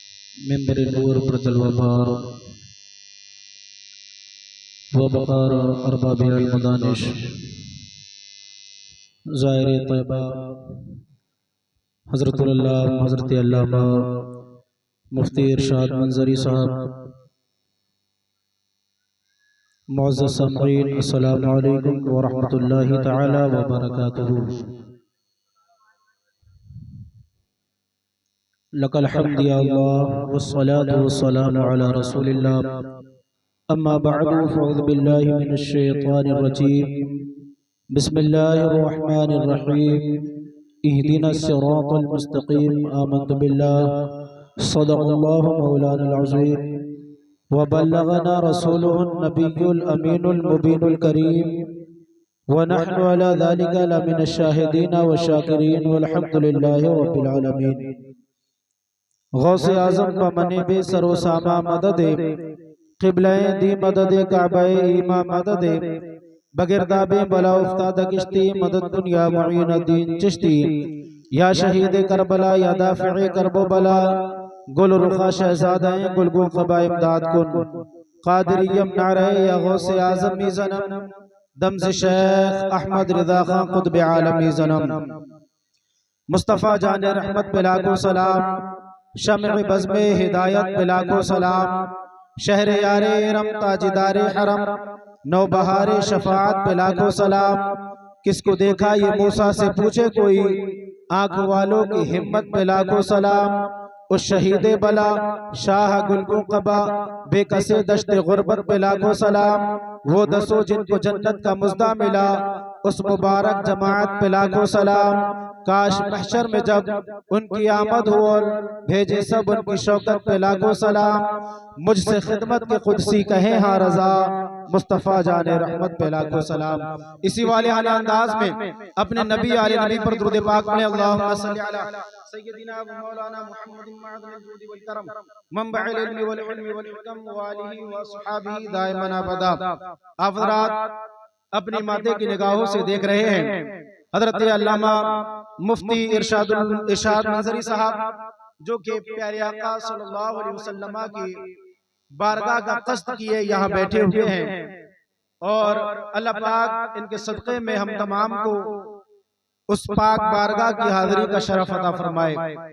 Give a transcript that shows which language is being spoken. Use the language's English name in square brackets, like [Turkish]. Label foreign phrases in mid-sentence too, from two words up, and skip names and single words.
[Urdu] منبر نور پر جلوہ بار و بکار ارباب مدانش ظاہر طیبہ حضرت علامہ مفتی ارشاد منظری صاحب، معزز سامعین, [Arabic] السلام عليكم ورحمة الله تعالى وبركاته. لك الحمد يا الله والصلاة والسلام على رسول الله. أما بعد فأعوذ بالله من الشيطان الرجيم. بسم الله الرحمن الرحيم. اهدنا الصراط المستقيم. آمنت بالله صدق الله مولانا العظيم وبلغنا رسوله النبي الأمين المبين الكريم ونحن على ذلك لمن الشاهدين والشاكرين والحمد لله رب العالمين. [Persian] غوث اعظم بمن بی سر و سامان مددی قبلهٔ دین مددی کعبهٔ ایمان مددی به گرداب بلا افتاد کشتی مدد کن یا معین‌الدین چشتی یا شهید کربلا یا دافع کرب و بلا گل رخا شهزادهٔ گلگل قبا امداد کن قادریم نعره یا غوث اعظم میزنم دم ز شیخ احمد رضا خان قطب عالم میزنم. [Urdu] مصطفیٰ جان رحمت پہ لاکھوں سلام، شمع بزم ہدایت پہ لاکھوں سلام، شہر یار ارم تاجدار حرم، نوبہار شفاعت پہ لاکھوں سلام. کس کو دیکھا یہ موسیٰ سے پوچھے کوئی، آنکھ والوں کی ہمت پہ لاکھوں سلام. اس شہید بلا شاہ گلگل قبا بیکس دشت غربت پہ لاکھوں سلام. وہ دسوں جن کو جنت کا مژدہ ملا، اس مبارک جماعت پہ لاکھوں سلام. کاش محشر میں جب ان کی آمد ہو اور بھیجیں سب ان کی شوکت پہ لاکھوں سلام. مجھ سے خدمت کے قدسی کہیں ہاں رضا، مصطفیٰ جان رحمت پہ لاکھوں سلام. اسی والے اعلیٰ انداز میں اپنے نبی آل نبی پر درود پاک پڑھیں. [Arabic] اللهم صل على سيدنا ومولانا محمد معدن الجود والكرم منبع العلم والعلم والحكم وآله وأصحابه دائما أبدا. [Urdu] آپ حضرات اپنی ماتھے کی نگاہوں سے دیکھ رہے ہیں حضرت علامہ مفتی ارشاد منظری صاحب، جو کہ پیارے آقا [Arabic] صلى الله عليه وسلم [Urdu] کی بارگاہ کا قصد کیے یہاں بیٹھے ہوئے ہیں اور اللہ پاک ان کے صدقے میں ہم تمام کو اس پاک بارگاہ کی حاضری کا شرف عطا فرمائے.